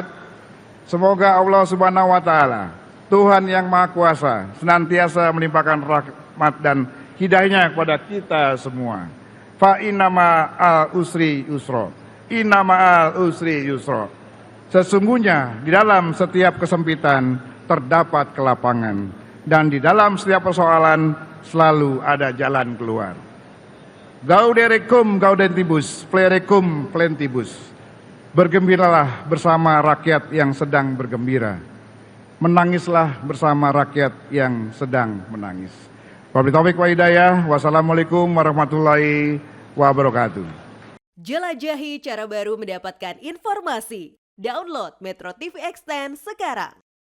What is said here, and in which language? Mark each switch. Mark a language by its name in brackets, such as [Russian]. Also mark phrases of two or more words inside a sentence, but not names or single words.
[Indonesian] Semoga Allah [Arabic] سبحانه وتعالى [Indonesian] Tuhan yang Maha Kuasa senantiasa melimpahkan rahmat dan hidayahnya kepada kita semua. [Arabic] فإن مع العسر يسرا. إن مع العسر يسرا. [Indonesian] Sesungguhnya di dalam setiap kesempitan terdapat kelapangan, dan di dalam setiap persoalan selalu ada jalan keluar. [Latin] Gaudere cum gaudentibus, plere cum plentibus. [Indonesian] Bergembiralah bersama rakyat yang sedang bergembira. Menangislah bersama rakyat yang sedang menangis. [Arabic] وبالله التوفيق والهداية. السلام عليكم ورحمة الله وبركاته. [Indonesian] Jelajahi cara baru mendapatkan informasi. Download Metro TV Extend sekarang.